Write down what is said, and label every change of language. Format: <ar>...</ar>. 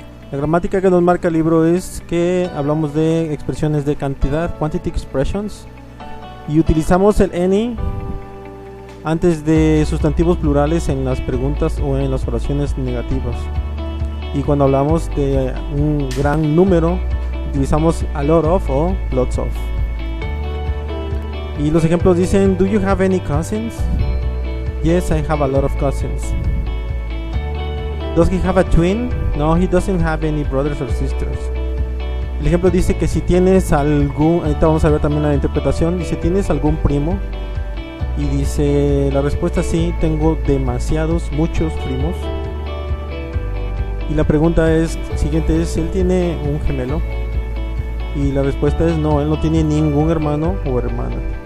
<es>La gramática que nos marca el libro es que hablamos de expresiones de cantidad,</es> <en>quantity expressions,</en> <es>y utilizamos el any antes de sustantivos plurales en las preguntas o en las oraciones negativas. Y cuando hablamos de un gran número, utilizamos</es> <en>a lot of</en> <es>o</es> <en>lots of.</en> <es>Y los ejemplos dicen:</es> <en>Do you have any cousins? Yes, I have a lot of cousins. Does he have a twin? No, he doesn't have any brothers or sisters.</en> <es>El ejemplo dice que si tienes algún... Ahorita vamos a ver también la interpretación. Dice: ¿tienes algún primo? Y dice la respuesta: sí, tengo demasiados, muchos primos. Y la pregunta es siguiente es: ¿él tiene un gemelo? Y la respuesta es: no, él no tiene ningún hermano o hermana.</es>